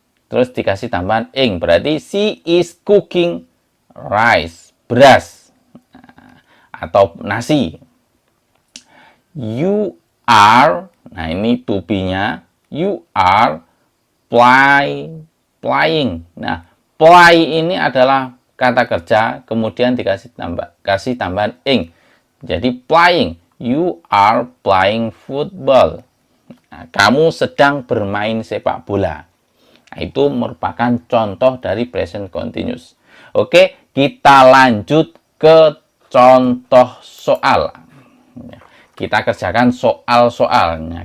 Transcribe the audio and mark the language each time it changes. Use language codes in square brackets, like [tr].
[id] Terus dikasih tambahan ing, berarti [en] she is cooking rice, [id] beras, atau nasi. You [en] are, [id] nah ini [en] to be-nya, you are flying. [id] Nah, fly ini adalah kata kerja, kemudian kasih tambahan ing. Jadi [en] flying, you are playing football. [id] Nah, kamu sedang bermain sepak bola. Nah, itu merupakan contoh dari present continuous. Oke, kita lanjut ke contoh soal. Kita kerjakan soal-soalnya.